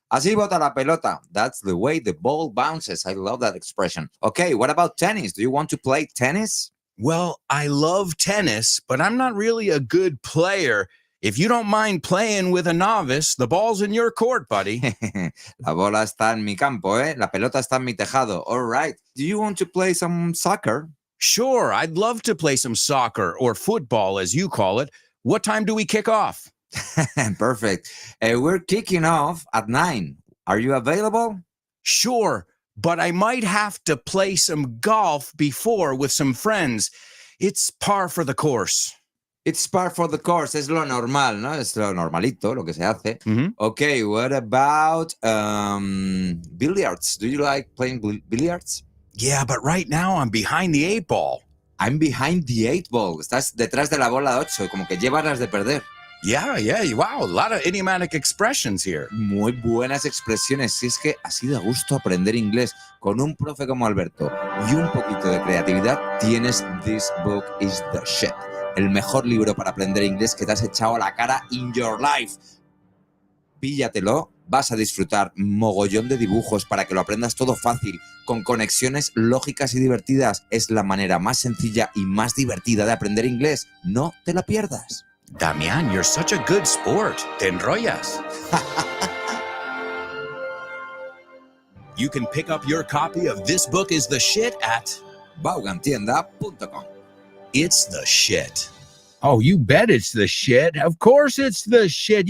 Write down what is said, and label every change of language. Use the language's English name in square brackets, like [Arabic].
[Spanish] Así bota la pelota. [English] That's the way the ball bounces. I love that expression. Okay, what about tennis? Do you want to play tennis? Well, I love tennis, but I'm not really a good player. If you don't mind playing with a novice, the ball's in your court, buddy. [Spanish] La bola está en mi campo, ¿eh? La pelota está en mi tejado. [English] All right. Do you want to play some soccer? Sure, I'd love to play some soccer or football, as you call it. What time do we kick off? Perfect. We're kicking off at 9. Are you available? Sure, but I might have to play some golf before with some friends. It's par for the course. It's par for the course. [Spanish] Es lo normal, ¿no? Es lo normalito, lo que se hace. Mhm. [English] Okay, what about billiards? Do you like playing billiards? Yeah, but right now I'm behind the 8 ball. I'm behind the 8 ball. [Spanish] Estás detrás de la bola 8, como que llevas las de perder. [English] Yeah, wow, a lot of idiomatic expressions here. [Spanish] Muy buenas expresiones. Si es que así da gusto aprender inglés con un profe como Alberto y un poquito de creatividad, tienes This Book is the Shit. El mejor libro para aprender inglés que te has echado a la cara [English] in your life. [Spanish] Píllatelo, vas a disfrutar mogollón de dibujos para que lo aprendas todo fácil, con conexiones lógicas y divertidas. Es la manera más sencilla y más divertida de aprender inglés. No te la pierdas. [English] Damián, you're such a good sport. [Spanish] Te enrollas. [English] You can pick up your copy of This Book is the Shit at Vaughantienda.com. It's the Shit. Oh, you bet it's the shit. Of course it's the shit.